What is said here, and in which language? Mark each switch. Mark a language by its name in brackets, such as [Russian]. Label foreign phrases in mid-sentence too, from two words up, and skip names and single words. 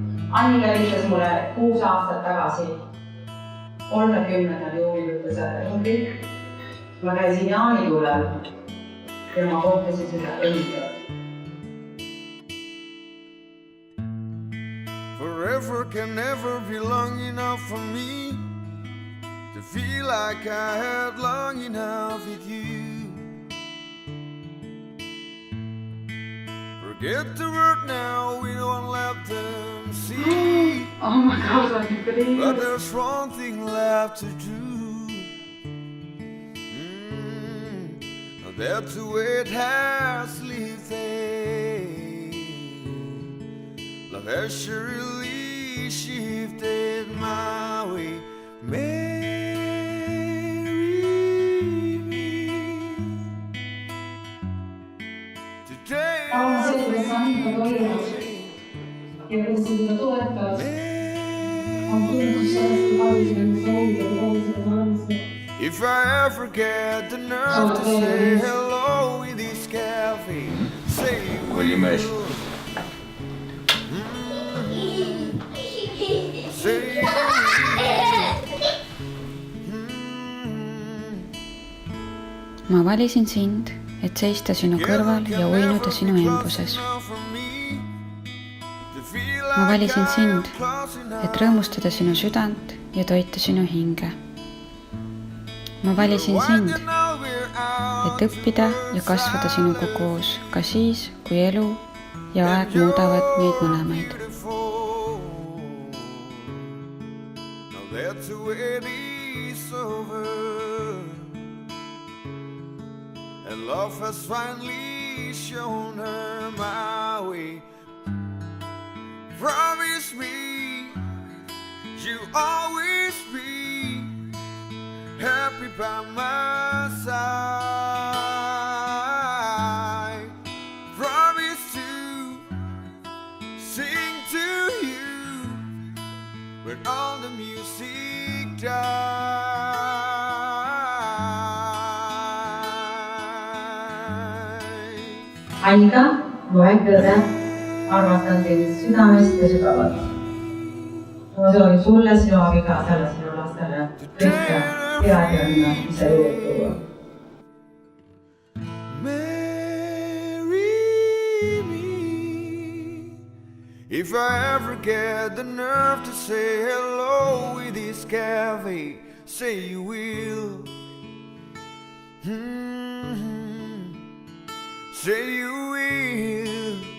[Estonian] Annika helistas mulle 6 aastat tagasi, 30. juulil ütles, et on kõik. Ma käisin jaanitulel ja ma kohtasin seda õiget. [English] Forever can never be long enough for me to feel like I had long enough with you. Forget the word now, we don't let them see. Oh my God, I'm pretty. But there's one thing left to do. That's the way it has lived. Love has surely shifted my way. [Estonian] Selle sanda toimus ja kes seda toetas, on tundus sellest, kui palju selle soovi ja kui seda andis. [English] If I ever get the nerve to say hello in this cafe, say you will. Say you will. [Estonian] Ma valisin sind, et seista sinu kõrval ja uinuda sinu embuses. Ma valisin sind, et rõõmustada sinu südant ja toita sinu hinge. Ma valisin sind, et õppida ja kasvada sinuga koos, ka siis, kui elu ja aeg muudavad meid mõlemaid. [English] And love has finally shown her my way. Promise me you'll always be happy by my side. Promise to sing to you when all the music dies. [Estonian] Annika, mu väike õde, armastan teid südamest ja sügavalt. Ma soovin sulle, sinu abikaasale, sinu lastele kõike head ja õnne, mis sa jõuad tuua. [English] Marry me if I ever get the nerve to say hello in this cafe, say you will. Say you will.